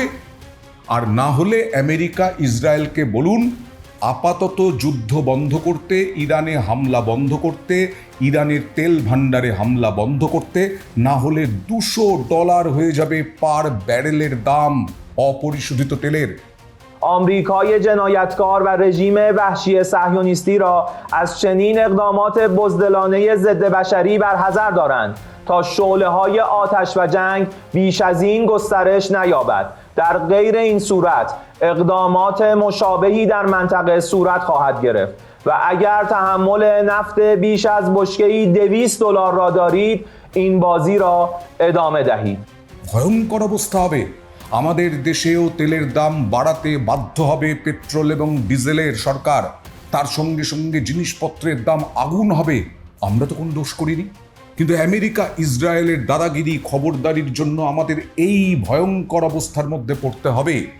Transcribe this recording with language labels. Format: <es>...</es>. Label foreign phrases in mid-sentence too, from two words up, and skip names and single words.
<bn>আর না হলে আমেরিকা ইসরায়েলকে বলুন আপাতত যুদ্ধ বন্ধ করতে, ইরানে হামলা বন্ধ করতে, ইরানের তেল ভাণ্ডারে হামলা বন্ধ করতে, না হলে $200 হয়ে যাবে পার ব্যারেলের দাম অপরিশোধিত তেলের।</bn> <fa>آمریکای جنایتکار و رژیم وحشی صهیونیستی را از چنین اقدامات بزدلانه ضد بشری برحذر دارند تا شعله‌های آتش و جنگ بیش از این گسترش نیابد. در غیر این صورت اقدامات مشابهی در منطقه صورت خواهد گرفت و اگر تحمل نفت بیش از بشکه‌ای $200 را دارید این بازی را ادامه دهید.</fa> <bn>ভয়ঙ্কর অবস্থা হবে। আমাদের দেশেও তেলের দাম বাড়াতে বাধ্য হবে পেট্রোল এবং ডিজেলের সরকার। তার সঙ্গে সঙ্গে জিনিসপত্রের দাম আগুন হবে। আমরা তো কোনো দোষ করিনি, কিন্তু আমেরিকা ইসরায়েলের দাদাগিরি খবরদারির জন্য আমাদের এই ভয়ঙ্কর অবস্থার মধ্যে পড়তে হবে।</bn>